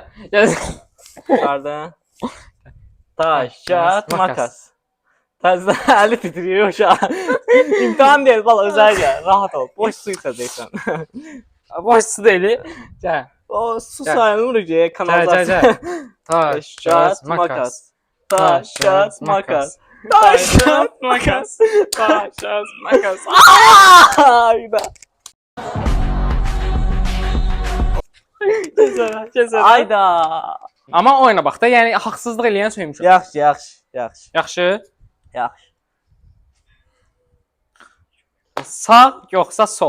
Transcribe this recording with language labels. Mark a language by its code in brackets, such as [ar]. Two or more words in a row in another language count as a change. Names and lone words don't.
[tr] Çıxardın. Taş kağıt makas. [az] Təzə əli titrəyir uşaq. İmtahan deyil, bala özəl gəl. Rahat ol. Boş su içəcəksən. Başçı deyil. Gəl. O su sayılmır ki, Gəl. kanalizasiya. [tr] Taş, Taş, makas. Taş, kağıt, makas. Taş, kağıt, makas. Taş, kağıt, makas. [az] Ayda. Keçər. Ayda. Amma oyna bax da, yəni haqsızlıq eləyən söymüşəm. Yaxşı. Yaxşı. Yaxşı. Sağ yoxsa sol.